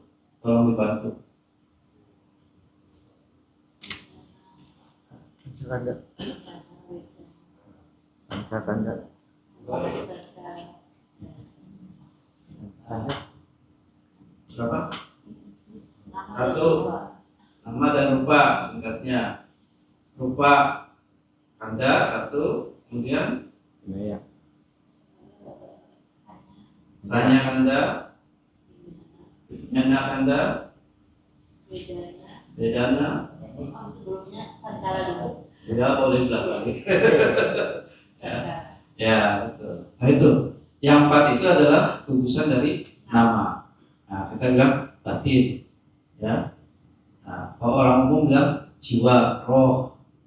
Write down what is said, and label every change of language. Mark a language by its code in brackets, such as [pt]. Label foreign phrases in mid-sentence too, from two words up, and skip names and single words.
[id] Tolong dibantu. Berapa? 1. Nama dan rupa singkatnya. [pi] Rupa kanda 1, kemudian sanya kanda, nyana kanda, bedana. [id] Sebelumnya Sangkala dulu. Ya, boleh belakang. Ya, betul. Nah, itu. Yang 4 itu adalah gugusan dari nama. Nah, kita bilang batin. Ya. Nah, kalau orang umum bilang jiwa, roh.